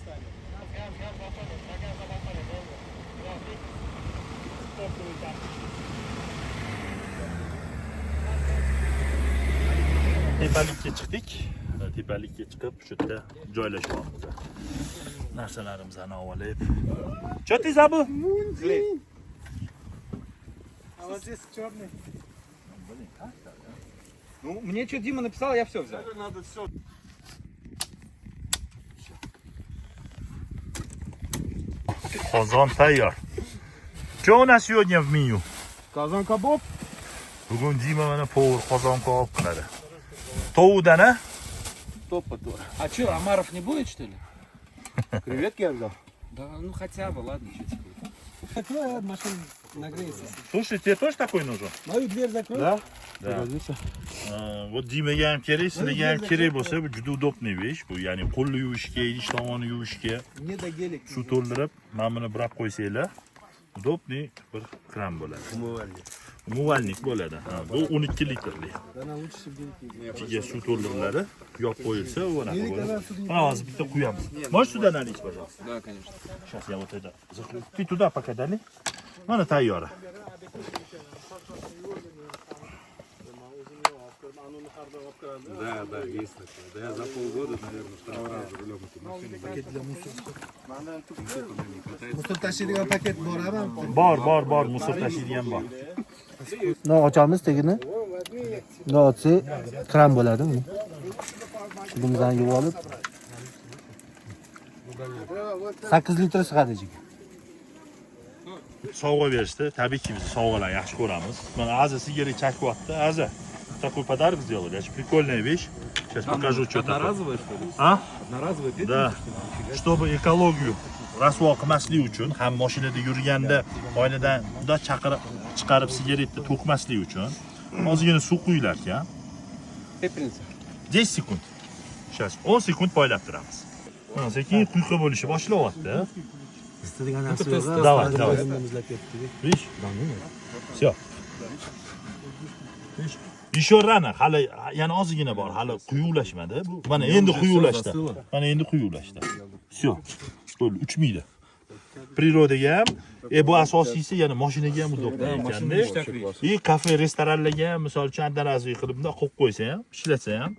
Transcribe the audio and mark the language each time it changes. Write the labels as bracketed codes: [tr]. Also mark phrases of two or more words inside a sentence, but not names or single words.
[uz] Tepalikka chiqdik. Tepalikka chiqib, shu yerda joylashyapmiz. Narsalarimizni olib. [ru] Что ты забыл? А вот здесь черный. Ну, мне что Дима написал, я все взял. Надо все. [uz] Qozon tayyor. [ru] Что у нас сегодня в меню? Казан кабоб. [uz] Bugun Dima mana povur qozon kabob qiladi. Tovudan, a? [ru] Топа тоже. А что, Амаров не будет, что ли? Креветки я взял. Да, ну хотя бы, ладно, что теперь. Твоя машина нагреется. Слушай, тебе тоже такой нужен? Мою дверь закрой. Да? Пригодится. [uz] Вот Dimaga ham kerak, sizlarga ham kerak bo'lsa, bu juda udobniy ish. Bu ya'ni qo'lni yuvishga, idish tovonni yuvishga [ru] Не до гелик. [uz] suv to'ldirib, mana buni burab qo'ysanglar, udobniy bir kran bo'ladi. [ru] Умывальник. [uz] Umuvvalnik bo'ladi. Ha, bu 12 litrlik. [ru] Она лучше, чем гелик. [uz] Ichiga suv to'ldiriladi, yop qo'yilsa, u anaqa [ru] Гелик [uz] bo'ladi. [ru] она сюда. [uz] Mana hozir bitta quyamiz. [ru] Можешь туда налить, пожалуйста? Да, конечно. Сейчас я вот это закрою. Ты туда пока дали. [uz] Mana tayyor. [ru] Да, да, есть такое. Да я за полгода, наверное, второй раз за рулем эту машину. Paket для мусора. [uz] Musor tashiydigan paket borami? Bor, musor tashiydigan bor. No, ochamiz tegini. No, ochsa kran bo'ladi uni. Shundan yuvib olib 8 litr sig'adi ichiga. Sovg'a berishdi. Tabiiyki biz sovg'alar yaxshi ko'ramiz. Mana Aza sigaret chakyapti. [ru] Aza, такой подарок сделали. Очень прикольная вещь. Сейчас покажу, что такое. Одноразовая, что ли? А? Одноразовая петля? Да. [uz] Чтобы ekologiya rasvo qilmaslik uchun, ham mashinada yurganda oiladan xudo chiqarib sigaretni to'kmaslik uchun ozgina suv quyilar ekan. 10 sekund. Сейчас 10 sekund poylab turamiz. Mana sekin quyqa bo'lishni boshlayapti. Istadigan [ru] Давай. Видишь? Всё. Видишь? Еще rano, [uz] hali yana ozgina bor, hali quyuvlashmadi bu. Mana endi quyuvlashdi. Mana endi quyuvlashdi. Всё. Bo'ldi, uchmaydi. Prirodaga ham, bu asosiysi yana mashinaga ham udobli ekanda. Kafe, restoranlarga ham, misol uchun andarazli qilib bunday qo'yib qo'ysa ham, ishlatsa ham.